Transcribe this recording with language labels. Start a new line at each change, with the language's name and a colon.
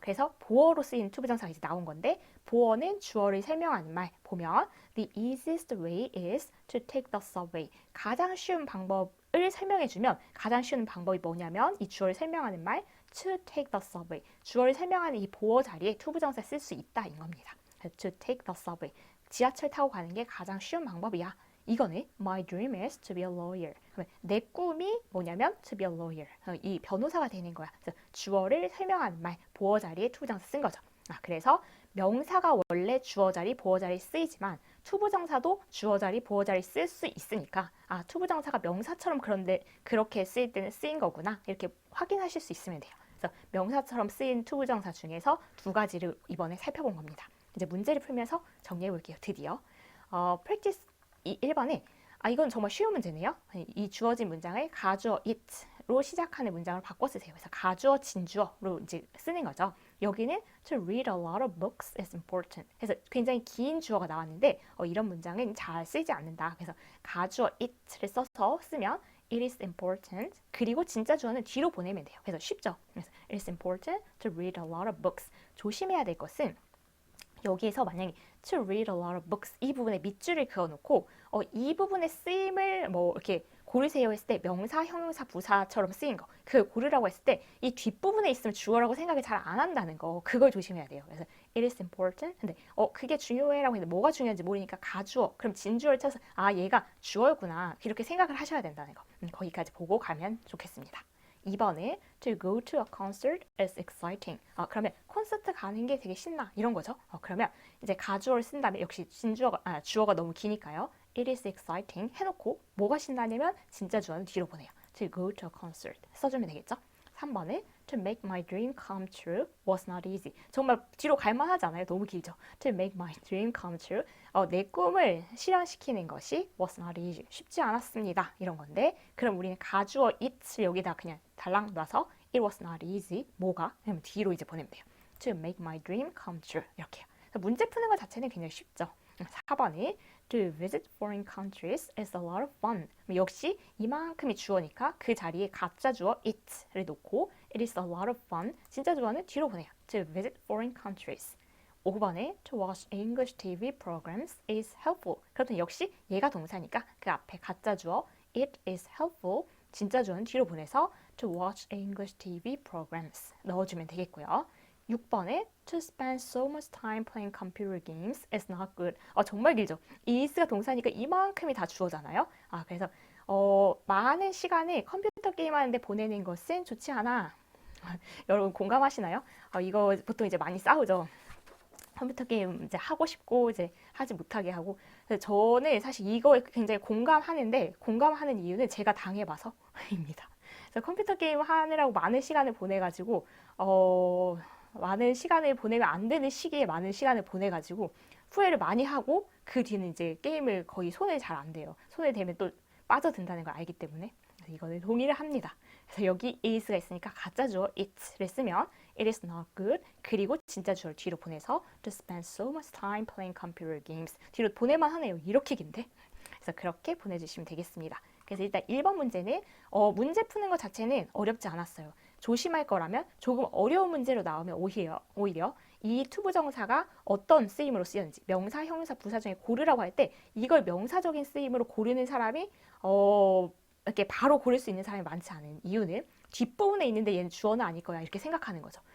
Korean: 그래서 보어로 쓰이는 투부정사가 이제 나온 건데 보어는 주어를 설명하는 말 보면
English: The easiest way is to take the subway.
Korean: 가장 쉬운 방법을 설명해주면 가장 쉬운 방법이 뭐냐면 이 주어를 설명하는 말
English: to take the subway.
Korean: 주어를 설명하는 이 보어 자리에 투부정사 쓸 수 있다 인 겁니다.
English: To take the subway.
Korean: 지하철 타고 가는 게 가장 쉬운 방법이야. 이거는
English: My dream is to be a lawyer.
Korean: 내 꿈이 뭐냐면
English: to be a lawyer.
Korean: 이 변호사가 되는 거야. 그래서 주어를 설명하는 말, 보어 자리에 투부정사 쓴 거죠. 그래서 명사가 원래 주어 자리, 보어 자리 쓰이지만 투부정사도 주어 자리, 보어 자리 쓸 수 있으니까 투부정사가 명사처럼 그런데 그렇게 쓰일 때는 쓰인 거구나. 이렇게 확인하실 수 있으면 돼요. 그래서 명사처럼 쓰인 투부정사 중에서 두 가지를 이번에 살펴본 겁니다. 이제 문제를 풀면서 정리해 볼게요. 드디어. practice 1번에 이건 정말 쉬운 문제네요. 이 주어진 문장을 가주어 it로 시작하는 문장으로 바꿔 쓰세요. 그래서 가주어 진주어로 이제 쓰는 거죠. 여기는
English: to read a lot of books is important.
Korean: 그래서 굉장히 긴 주어가 나왔는데 이런 문장은 잘 쓰지 않는다. 그래서 가주어 it를 써서 쓰면
English: it is important.
Korean: 그리고 진짜 주어는 뒤로 보내면 돼요. 그래서 쉽죠. 그래서
English: it is important to read a lot of books.
Korean: 조심해야 될 것은 여기에서 만약에
English: to read a lot of books
Korean: 이 부분에 밑줄을 그어놓고 이 부분의 쓰임을 뭐 이렇게 고르세요 했을 때 명사, 형용사, 부사처럼 쓰인 거 그걸 고르라고 했을 때 이 뒷부분에 있으면 주어라고 생각을 잘 안 한다는 거 그걸 조심해야 돼요. 그래서
English: it is important
Korean: 근데 그게 중요해라고 했는데 뭐가 중요한지 모르니까 가주어 그럼 진주어를 쳐서 얘가 주어였구나 이렇게 생각을 하셔야 된다는 거 거기까지 보고 가면 좋겠습니다. 2번에
English: to go to a concert is exciting.
Korean: 그러면 콘서트 가는 게 되게 신나 이런 거죠. 그러면 이제 가주어를 쓴 다음에 역시 주어가 너무 기니까요.
English: It is exciting
Korean: 해놓고 뭐가 신나냐면 진짜 주어는 뒤로 보내요.
English: To go to a concert
Korean: 써주면 되겠죠. 3번에
English: to make my dream come true was not easy.
Korean: 정말 뒤로 갈만하지 않아요? 너무 길죠.
English: To make my dream come true.
Korean: 내 꿈을 실현시키는 것이
English: was not easy.
Korean: 쉽지 않았습니다. 이런 건데 그럼 우리는 가주어 it을 여기다 그냥 달랑 놔서
English: it was not easy.
Korean: 뭐가? 그러면 뒤로 이제 보내면 돼요.
English: To make my dream come true.
Korean: 이렇게요. 문제 푸는 것 자체는 굉장히 쉽죠. 4번에
English: to visit foreign countries is a lot of fun.
Korean: 역시 이만큼이 주어니까 그 자리에 가짜 주어 it를 놓고
English: it is a lot of fun.
Korean: 진짜 주어는 뒤로 보내요.
English: To visit foreign countries.
Korean: 5번에
English: to watch English TV programs is helpful.
Korean: 그렇다면 역시 얘가 동사니까 그 앞에 가짜 주어
English: it is helpful.
Korean: 진짜 주어는 뒤로 보내서
English: to watch English TV programs
Korean: 넣어주면 되겠고요. 6번에
English: to spend so much time playing computer games is not good.
Korean: 정말 길죠. 이 is가 동사니까 이만큼이 다 주어잖아요. 그래서 많은 시간을 컴퓨터 게임 하는데 보내는 것은 좋지 않아. 여러분 공감하시나요? 이거 보통 이제 많이 싸우죠. 컴퓨터 게임 이제 하고 싶고 이제 하지 못하게 하고. 그래서 저는 사실 이거에 굉장히 공감하는데 공감하는 이유는 제가 당해봐서입니다. 그래서 컴퓨터 게임 하느라고 많은 시간을 보내가지고 많은 시간을 보내면 안 되는 시기에 많은 시간을 보내가지고 후회를 많이 하고 그 뒤는 이제 게임을 거의 손에 잘 안 대요. 손에 대면 또 빠져든다는 걸 알기 때문에 그래서 이거는 동의를 합니다. 그래서 여기 is가 있으니까 가짜 주어 it를 쓰면
English: it is not good.
Korean: 그리고 진짜 주어를 뒤로 보내서
English: to spend so much time playing computer games.
Korean: 뒤로 보내만 하네요. 이렇게 긴데. 그래서 그렇게 보내주시면 되겠습니다. 그래서 일단 1번 문제는 문제 푸는 것 자체는 어렵지 않았어요. 조심할 거라면 조금 어려운 문제로 나오면 오히려 이 투부정사가 어떤 쓰임으로 쓰였는지 명사, 형용사, 부사 중에 고르라고 할 때 이걸 명사적인 쓰임으로 고르는 사람이 이렇게 바로 고를 수 있는 사람이 많지 않은 이유는 뒷부분에 있는데 얘는 주어는 아닐 거야 이렇게 생각하는 거죠.